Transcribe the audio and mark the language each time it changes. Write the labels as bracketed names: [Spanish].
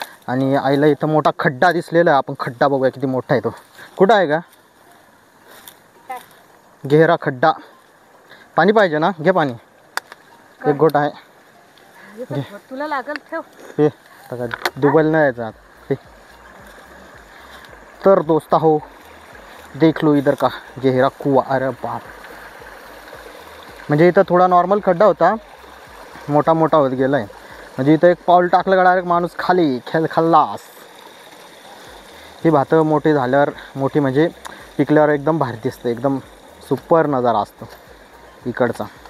[Marathi] आणि आईला इथं मोठा खड्डा दिसलेला आहे, आपण खड्डा बघूया किती मोठा आहे तो. कुठं आहे का गहरा खड्डा? पाणी पाहिजे ना, घे पाणी, एक गोट आहे. तुला लागल ठेव. हे आता दुबल नाही यायचं हे. तर दोस्त हो, [Hindi] देख लो इधर का गहरा कुआ. [Marathi] अरे बाप, म्हणजे इथं थोडा नॉर्मल खड्डा होता, मोठा मोठा होत गेला आहे. म्हणजे इथं एक पाऊल टाकलं का डायरेक्ट माणूस खाली खल्लास. ही भातं मोठी झाल्यावर, मोठी म्हणजे पिकल्यावर एकदम भारी दिसतं, एकदम सुपर नजारा असतो इकडचा.